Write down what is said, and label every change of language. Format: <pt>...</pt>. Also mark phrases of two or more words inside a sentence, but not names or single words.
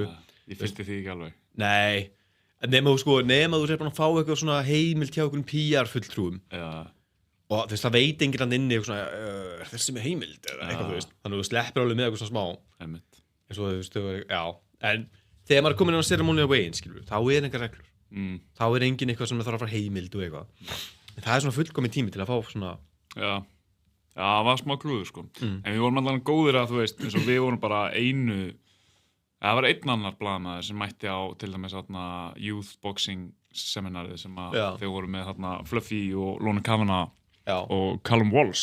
<is>Ég fylgdi því ekki alveg. Nei. Nema þú sér bara að fá eitthvað svona heimild hjá einhverjum PR-fulltrúum. Já. Og þú veist, það veit enginn hann inni eitthvað svona, þessi með heimild eða eitthvað, þú veist. Þannig að þú sleppir alveg með eitthvað svona smá. Einmitt. En svo, þú veist, já. En þegar maður er komin inn á</is> <en>ceremonial weigh-in,</en> <is>skilur, þá er engar reglur. Þá er enginn eitthvað sem þarf að fara heimild og eitthvað. En það er svona fullkominn tími til að fá svona... Já, það var smá klúður, sko. En við vorum allavega góðir að, þú veist, eins og við vorum bara það var einn annar blaðamaður sem mætti á til dæmis</is> <en>youth boxing</en> <is>seminarið sem þau voru með Fluffy og Lorna Kavanagh og Callum Walsh.</is>